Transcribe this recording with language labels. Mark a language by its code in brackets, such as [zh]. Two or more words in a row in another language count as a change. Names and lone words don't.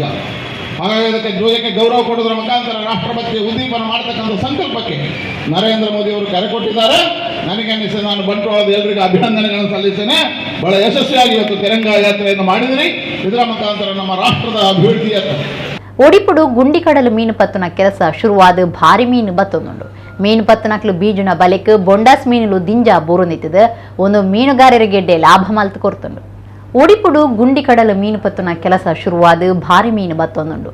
[kn] ಹಾಗಾಗಿ ಅದಕ್ಕೆ ಧ್ವಜಕ್ಕೆ ಗೌರವ ಕೊಡೋದ್ರ ಮುಖಾಂತರ ರಾಷ್ಟ್ರಭಕ್ತಿಯ ಉದ್ದೀಪನ ಮಾಡತಕ್ಕಂಥ ಸಂಕಲ್ಪಕ್ಕೆ ನರೇಂದ್ರ ಮೋದಿ ಅವರು ಕರೆ ಕೊಟ್ಟಿದ್ದಾರೆ. ನನಗೆ ಅನಿಸಿದೆ, ನಾನು ಬಂಟ್ವಾಳದ ಎಲ್ಲರಿಗೂ ಅಭಿನಂದನೆಗಳನ್ನು ಸಲ್ಲಿಸ್ತೇನೆ. ಬಹಳ ಯಶಸ್ವಿಯಾಗಿ ಇವತ್ತು ತಿರಂಗ ಯಾತ್ರೆಯನ್ನು ಮಾಡಿದಿರಿ. ಇದರ ಮುಖಾಂತರ ನಮ್ಮ ರಾಷ್ಟ್ರದ ಅಭಿವೃದ್ಧಿಯ [tcy] ಒಡಿಪುಡು ಗುಂಡಿಕಡಲು ಮೀನು ಪತ್ತುನ ಕೆಲಸ ಶುರುವಾದ ಭಾರಿ ಮೀನು ಬತ್ತೊಂದುಂಡು. ಮೀನು ಪತ್ತನಕ್ಲು ಬೀಜುನ ಬಲೆಕ್ ಬೊಂಡಾಸ್ ಮೀನುಲು ದಿಂಜ ಬೋರು ನಿಂತಿದೆ. ಒಂದು ಮೀನುಗಾರರಿಗೆಡ್ಡೆ ಲಾಭ ಮಲ್ತು ಕೊರ್ತುಂಡು. ಒಡಿಪುಡು ಗುಂಡಿಕಡಲು ಮೀನು ಪತ್ತುನ ಕೆಲಸ ಶುರುವಾದ ಭಾರಿ ಮೀನು ಬತ್ತೊಂದುಂಡು.